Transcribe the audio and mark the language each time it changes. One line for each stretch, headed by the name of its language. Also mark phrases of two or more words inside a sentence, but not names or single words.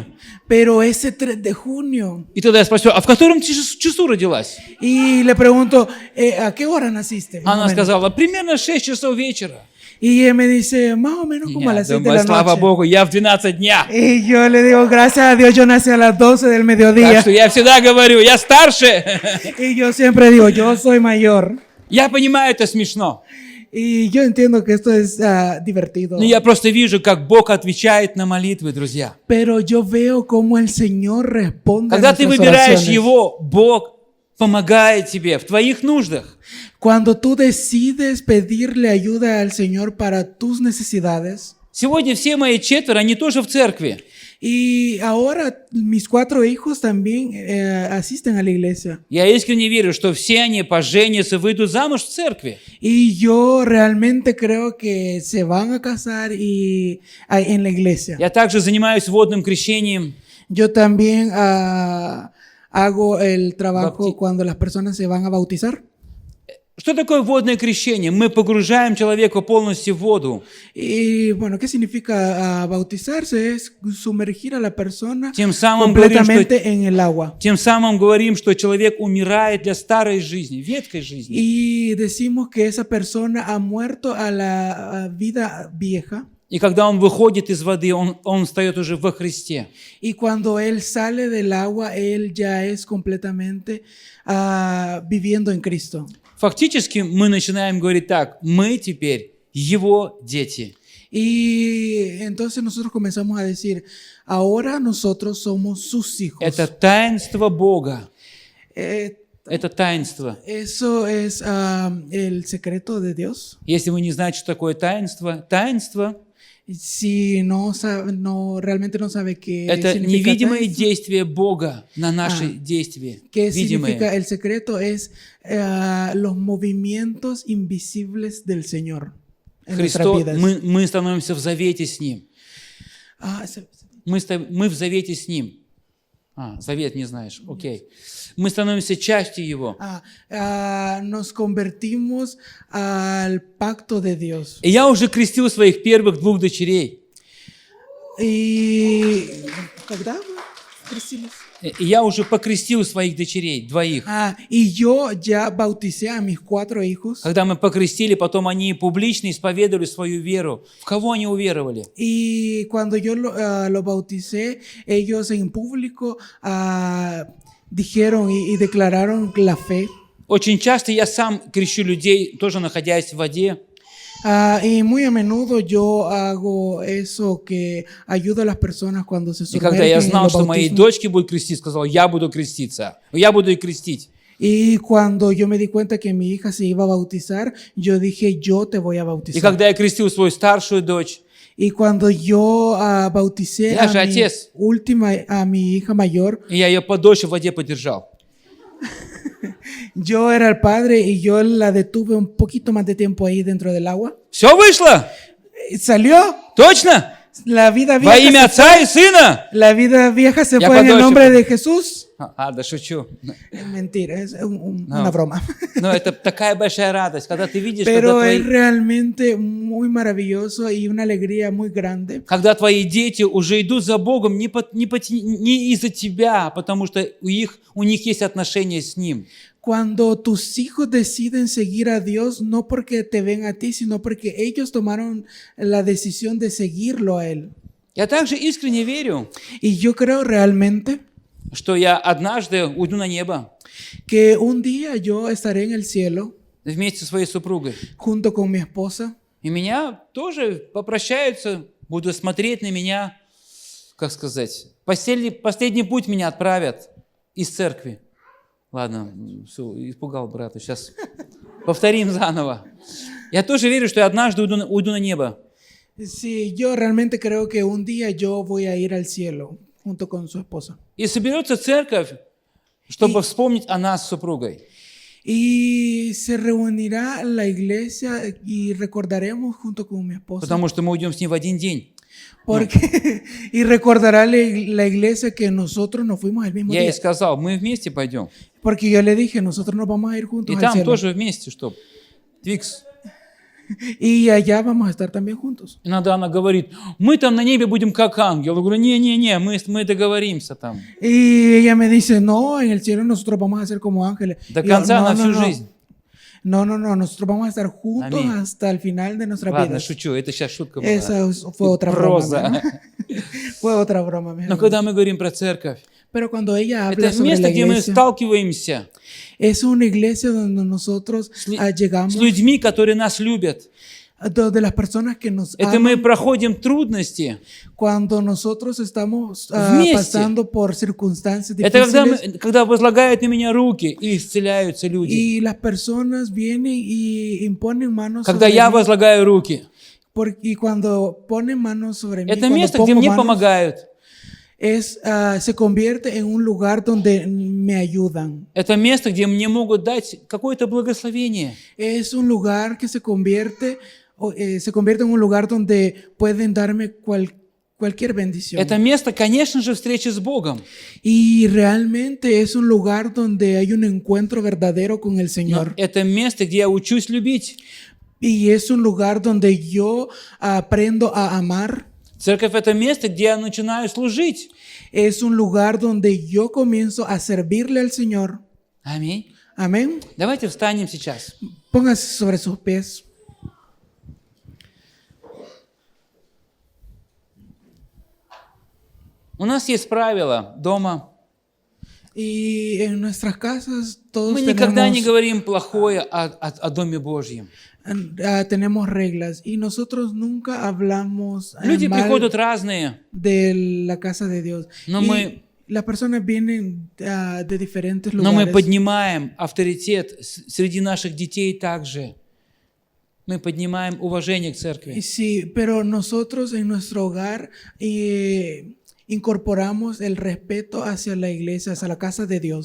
Spanish: Pero ese 3 de junio.
Russian: И тогда я спросил, а в котором часу родилась?
Spanish: Y le pregunto, ¿a qué hora naciste? Más o
Russian: Она
Spanish: menos.
Russian: сказала, примерно 6 часов вечера.
Spanish: Y ella me dice, más o menos como a
Russian: Я
Spanish: las 6 de
Russian: думаю,
Spanish: la
Russian: слава
Spanish: noche.
Russian: Богу, я в 12 дня.
Spanish: Y yo le digo, gracias a Dios, yo nací a las 12 del
Russian: Так
Spanish: mediodía.
Russian: что я всегда говорю, я старше.
Spanish: Y yo siempre digo, yo soy mayor.
Russian: Я понимаю, это смешно.
Spanish: Y yo entiendo que esto es divertido.
Russian: Но я просто вижу, как Бог отвечает на молитвы, друзья.
Spanish: Pero yo veo cómo el Señor responde a
Russian: Когда ты
Spanish: nuestras
Russian: выбираешь
Spanish: oraciones.
Russian: Его, Бог помогает тебе в твоих нуждах.
Spanish: Cuando tú decides pedirle ayuda al Señor para tus necesidades.
Russian: Сегодня все мои 4, они тоже в церкви.
Spanish: Y ahora mis 4 hijos también asisten a la iglesia.
Russian: Я искренне верю, что все они поженятся, выйдут замуж в церкви.
Spanish: Y yo realmente creo que se van a casar en la iglesia.
Russian: Я также занимаюсь водным крещением.
Spanish: Yo también hago el trabajo Bapti- cuando las personas se van a bautizar.
Russian: Что такое водное крещение? Мы погружаем человека полностью в воду.
Spanish: Y bueno, ¿qué significa bautizarse? Es sumergir a la persona
Russian: Тем самым говорим,
Spanish: completamente en el agua.
Russian: Тем самым говорим, что человек умирает для старой жизни, ветхой жизни.
Spanish: Y decimos que esa persona ha muerto a la vida vieja.
Russian: И когда он выходит из воды, он встает уже во Христе.
Spanish: Y cuando él sale del agua, él ya es completamente viviendo en Cristo.
Russian: Фактически мы начинаем говорить так, мы теперь Его дети.
Spanish: Y entonces nosotros comenzamos a decir, ahora nosotros somos sus hijos.
Russian: Это таинство Бога. Eh, Это таинство.
Spanish: Eso es el secreto de Dios.
Russian: Если вы не знаете, что такое таинство, таинство
Spanish: Si realmente no sabe qué
Russian: это
Spanish: significa
Russian: невидимое tainство, действие Бога на наши действия.
Spanish: ¿qué significa?
Russian: Видимые.
Spanish: El secreto es los movimientos invisibles del Señor en nuestras
Russian: Христос,
Spanish: vidas.
Russian: мы становимся в завете с Ним. Мы в завете с Ним. Завет не знаешь, окей. Мы становимся частью Его.
Spanish: Nos convertimos al pacto de Dios.
Russian: И я уже крестил своих первых 2 дочерей.
Spanish: Y ¿когда crecimos?
Russian: И я уже покрестил своих дочерей, 2.
Spanish: Y yo ya bauticé a mis 4 hijos.
Russian: Когда мы покрестили, потом они публично исповедовали свою веру. В кого они уверовали?
Spanish: Y cuando yo lo bauticé, ellos en público dijeron y declararon la fe.
Russian: Очень часто я сам крещу людей, тоже находясь в воде.
Spanish: Y muy a menudo yo hago eso, que ayudo a las personas cuando se
Russian: И когда я
Spanish: sumergen en
Russian: знал,
Spanish: los
Russian: что мои
Spanish: bautismos.
Russian: дочки будут крестить, сказал, я буду креститься. Я буду их крестить.
Spanish: Y cuando yo me di cuenta que mi hija se iba a bautizar, yo dije, yo te voy a
Russian: И
Spanish: bautizar.
Russian: когда я крестил свою старшую дочь,
Spanish: Y cuando yo bauticé
Russian: Я же
Spanish: a mi
Russian: отец.
Spanish: a mi hija mayor,
Russian: и я ее подольше в воде подержал.
Spanish: yo era el padre y yo la detuve un poquito más de tiempo ahí dentro del agua.
Russian: Все вышло?
Spanish: Salió.
Russian: Точно?
Spanish: La vida
Russian: Во имя
Spanish: vieja,
Russian: Отца и Сына?
Spanish: la vida vieja se Ya fue en el
Russian: подольше.
Spanish: nombre de Jesús.
Russian: Да шучу.
Spanish: Es mentira, es No. una broma.
Russian: Но это такая большая радость, когда ты видишь,
Spanish: Pero es realmente muy maravilloso y una alegría muy grande.
Russian: когда твои дети уже идут за Богом не из-за тебя, потому что у них есть отношения с Ним.
Spanish: Cuando tus hijos deciden seguir a Dios, no porque te ven a ti, sino porque ellos tomaron la decisión de seguirlo a Él.
Russian: Я также искренне верю,
Spanish: Y yo creo realmente
Russian: что я однажды уйду на небо
Spanish: que un día yo estaré en el cielo
Russian: вместе со своей супругой.
Spanish: junto con mi esposa
Russian: И меня тоже попрощаются, будут смотреть на меня как сказать, последний путь меня отправят из церкви. Ладно, все, испугал брата. Сейчас повторим заново. Я тоже верю, что я однажды уйду на небо.
Spanish: Sí, yo realmente creo que un día yo voy a ir al cielo junto con su esposa.
Russian: И соберется церковь, чтобы вспомнить о нас с супругой.
Spanish: Y se reunirá la iglesia y recordaremos junto con mi esposa.
Russian: Потому что мы уйдем с ней в один день.
Spanish: Porque, y recordará la iglesia que nosotros nos fuimos el mismo
Russian: Я ей
Spanish: día.
Russian: сказал, мы вместе пойдем.
Spanish: Porque yo le dije, nosotros nos vamos a ir
Russian: И
Spanish: juntos al
Russian: там
Spanish: cielo.
Russian: тоже вместе, чтоб. Твикс.
Spanish: Y allá vamos a estar también juntos.
Russian: Иногда она говорит, мы там на небе будем как ангел. Я говорю, не, мы договоримся там.
Spanish: Y ella me dice, no, en el cielo nosotros vamos a ser como ángeles.
Russian: До
Spanish: Y yo,
Russian: конца на
Spanish: no,
Russian: всю
Spanish: no,
Russian: жизнь.
Spanish: no, nosotros vamos a estar juntos Amén. hasta el final de nuestra
Russian: Ладно,
Spanish: vida.
Russian: шучу, это сейчас шутка была.
Spanish: Esa fue otra broma.
Russian: Проза.
Spanish: ¿no? Fue otra broma. mi
Russian: Но
Spanish: hermano.
Russian: когда мы говорим про церковь,
Spanish: Pero cuando ella habla
Russian: это
Spanish: sobre
Russian: место,
Spanish: la
Russian: где мы
Spanish: iglesia,
Russian: сталкиваемся
Spanish: es una iglesia donde nosotros llegamos,
Russian: с людьми, которые нас любят.
Spanish: donde las personas que nos
Russian: Это мы
Spanish: aman,
Russian: проходим трудности.
Spanish: cuando nosotros estamos
Russian: Вместе.
Spanish: pasando por circunstancias
Russian: Это
Spanish: difíciles
Russian: когда возлагают на меня руки и исцеляются люди.
Spanish: y las personas vienen y imponen manos
Russian: Когда
Spanish: sobre
Russian: я
Spanish: mí,
Russian: возлагаю руки.
Spanish: y cuando ponen manos sobre mí,
Russian: Это
Spanish: cuando
Russian: место, где
Spanish: pongo
Russian: мне
Spanish: manos,
Russian: помогают.
Spanish: se convierte en un lugar donde me ayudan.
Russian: Это место, где мне могут дать какое-то благословение.
Spanish: Es un lugar que se convierte en un lugar donde pueden darme cualquier bendición.
Russian: Это место, конечно же, встречи с Богом.
Spanish: Y realmente es un lugar donde hay un encuentro verdadero con el
Russian: Но
Spanish: Señor.
Russian: это место, где я учусь любить.
Spanish: Y es un lugar donde yo aprendo a amar.
Russian: Церковь – это место, где я начинаю служить.
Spanish: Es un lugar donde yo comienzo a servirle al Señor.
Russian: Аминь.
Spanish: Amén.
Russian: Давайте встанем сейчас.
Spanish: Póngase sobre sus pies.
Russian: У нас есть правило дома.
Spanish: Y en nuestras casas todos
Russian: Мы никогда не
Spanish: tenemos,
Russian: говорим плохое о Доме Божьем.
Spanish: tenemos reglas y nosotros nunca hablamos
Russian: Люди
Spanish: mal
Russian: приходят разные,
Spanish: de la casa de Dios.
Russian: но
Spanish: Y
Russian: мы,
Spanish: las personas vienen de diferentes
Russian: но мы
Spanish: lugares.
Russian: поднимаем авторитет среди наших детей также. Мы поднимаем уважение к церкви.
Spanish: Sí, pero nosotros en nuestro hogar incorporamos el respeto hacia la iglesia, hacia la casa de Dios.